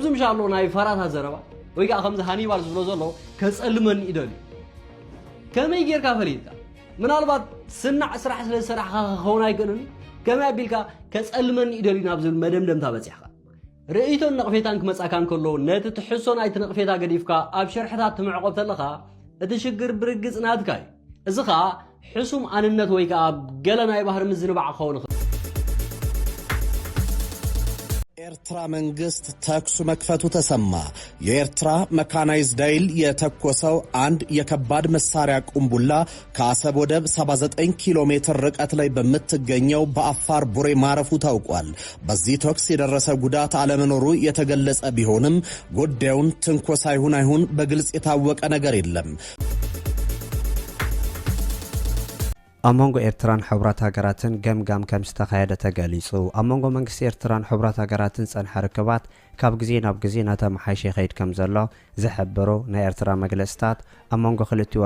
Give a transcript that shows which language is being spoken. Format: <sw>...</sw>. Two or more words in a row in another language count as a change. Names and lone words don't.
<ti>ምሻሎ ናይ ፈራታት ዘረባ ወይ ከዓ ከምዚ ሃኒባል ዝብሎ ዘሎ ከፀልመኒ ይደልዩ ከመይ ጌርካ ፈሊጥካ ምናልባት ስናዕ ስራሕ ስለ ዝሰራሕካ ክኸውን ኣይክእልን ከመይ ኣቢልካ ከፀልመኒ ይደልዩ ናብ ዝብል መደምደምታ በፂሕካ ርእይቶን ነቕፌታን ክመፃካ እንከሎ ነቲ ትሕሶ ናይቲ ነቕፌታ ገዲፍካ ኣብ ሸርሕታት ትምዕቆብ ተለኻ እቲ ሽግር ብርግፅ ናትካ እዩ እዚ ከዓ ሕሱም ኣንነት ወይ ከዓ ገለ ናይ ባህሪ ምዝንባዕ ክኸውን</ti> <am>የኤርትራ መንግስት ተኩስ መክፈቱ ተሰማ። የኤርትራ መካናይዝድ ኃይል የተኮሰው አንድ የከባድ መሳሪያ ቁምቡላ ከአሰብ ወደብ 79 ኪሎ ሜትር ርቀት ላይ በምትገኘው በአፋር ቡሬ ማረፉ ታውቋል። በዚህ ተኩስ የደረሰ ጉዳት አለመኖሩ የተገለጸ ቢሆንም ጉዳዩን ትንኮሳ ይሁን አይሁን በግልጽ የታወቀ ነገር የለም።</am> <ti>አሞንጎ ኤርትራን ሕብራት ሀገራትን ገምጋም ከም ዝተካየደ ተገሊጹ። አሞንጎ መንግስቲ ኤርትራን ሕብራት ሀገራትን ጸንሐ ርክባት ካብ ግዜ ናብ ግዜ ናተመሓየሸ ይኸይድ ከም ዘሎ ዝሕብሩ ናይ ኤርትራ መግለጽታት አሞንጎ ክልቲኡ</ti>